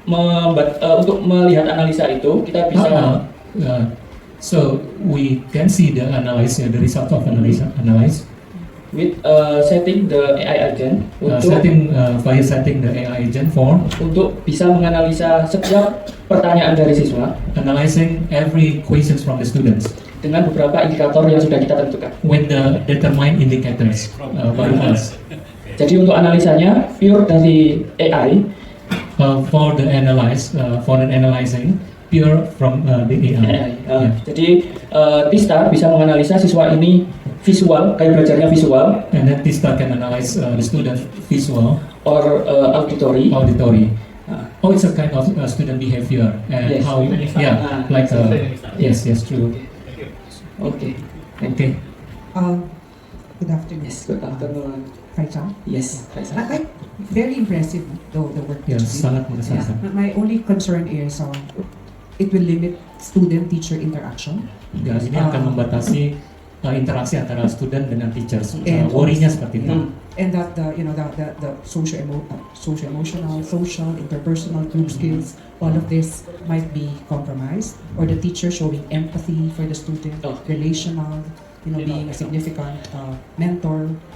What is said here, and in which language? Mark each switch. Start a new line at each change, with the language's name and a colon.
Indonesian: untuk melihat analisa itu kita bisa
English: so we can see the the result of analyze with setting the AI agent via setting the AI agent for
Indonesian: untuk bisa menganalisa setiap pertanyaan dari siswa,
English: analyzing every questions from the students
Indonesian: dengan beberapa indikator yang sudah kita tentukan
English: with the determined indicators by us.
Indonesian: Jadi untuk analisanya pure dari AI,
English: for the analyzing pure from the AI.
Indonesian: Jadi Tista bisa menganalisa siswa ini visual, kayak belajarnya visual,
English: and then Tista can analyze the student visual or auditory. Oh, it's a kind of student behavior and yes. how, like yes, true. Okay. Good afternoon. Yes, good afternoon. Faishal? Yes, Faishal. Very impressive, the work.
Indonesian: Yes, sangat mengesankan.
English: My only concern is it will limit student-teacher interaction.
Indonesian: Ya, ini akan membatasi interaksi antara student dengan teachers. Worry-nya seperti itu.
English: And that the social-emotional, social, interpersonal, group skills, all of this might be compromised, or the teacher showing empathy for the student, relational, being a significant mentor.